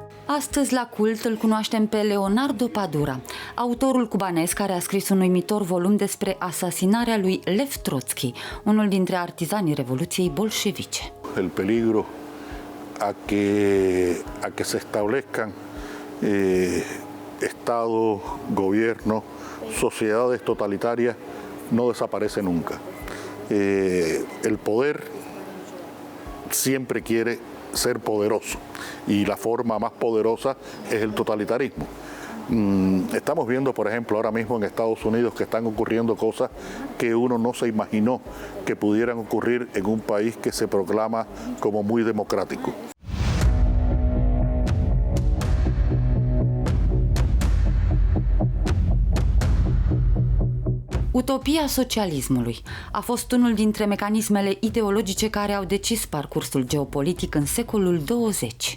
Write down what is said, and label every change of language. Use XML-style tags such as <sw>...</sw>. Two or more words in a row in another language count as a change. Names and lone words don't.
<ro>Astăzi la cult îl cunoaștem pe Leonardo Padura, autorul cubanez care a scris un uimitor volum despre asasinarea lui Lev Trotski, unul dintre artizanii Revoluției bolșevice.</ro> <es>El peligro a que se establezcan estados, gobiernos, sociedades totalitarias no desaparece nunca. El poder siempre quiere ser poderoso y la forma más poderosa es el totalitarismo. Estamos viendo, por ejemplo, ahora mismo en Estados Unidos que están ocurriendo cosas que uno no se imaginó que pudieran ocurrir en un país que se proclama como muy democrático.</es> <ro>Utopia socialismului a fost unul dintre mecanismele ideologice care au decis parcursul geopolitic în secolul 20.</ro>